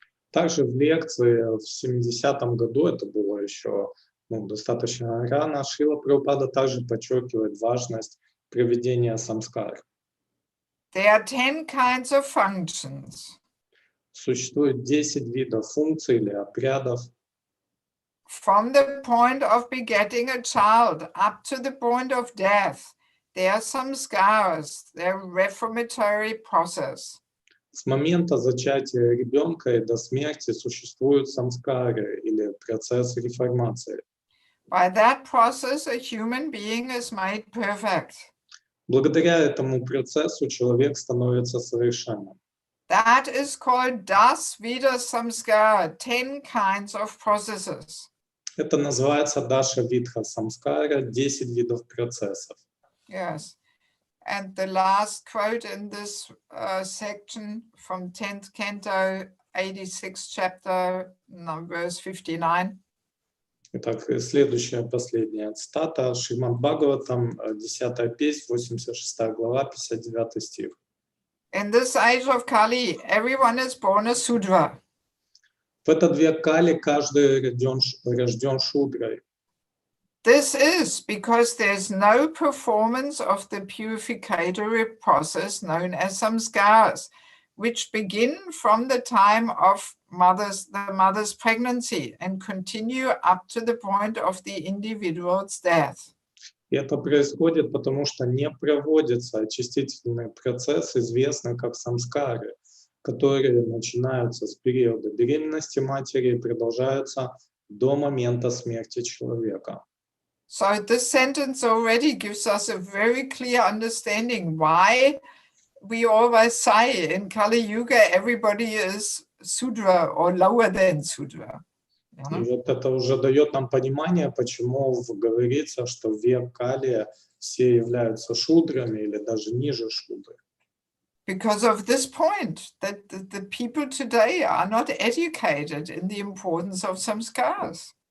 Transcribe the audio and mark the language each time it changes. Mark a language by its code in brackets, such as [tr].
[ru] Также в лекции в 70-м году, это было еще достаточно рано, Шрила Прабхупада также подчеркивает важность проведения самскар. [en] There are 10 kinds of functions. [ru] Существует 10 видов функций или обрядов. [en] From the point of begetting a child up to the point of death, there are samskaras, they're reformatory process. [ru] С момента зачатия ребенка и до смерти существуют самскары или процесс реформации. [en] By that process, a human being is made perfect. [ru] Благодаря этому процессу человек становится совершенным. [en] That is called das Vida Samskara, 10 kinds of processes. [ru] Это называется Даша Видха Самскара, 10 видов процессов. [en] Yes. And the last quote in this section from 10th canto, 86th chapter, verse 59. [ru] Итак, следующая, последняя цитата. Шримад Бхагаватам, 10-я песнь, 86 глава, 59 стих. [en] In this age of Kali, everyone is born a Sudra. [ru] В этот век Кали каждый рожден шудрой. [en] This is because there's no performance of the purificatory process known as samskaras, which begin from the time of the mother's pregnancy and continue up to the point of the individual's death. [ru] И это происходит, потому что не проводится очистительный процесс, известный как самскары, которые начинаются с периода беременности матери и продолжаются до момента смерти человека. [en] So this sentence already gives us a very clear understanding why we always say in Kali Yuga everybody is Sudra or lower than Sudra. [ru] И вот это уже дает нам понимание, почему говорится, что в век Кали все являются шудрами или даже ниже шудры. [en] Because of this point, that the people today are not educated in the importance of samskaras.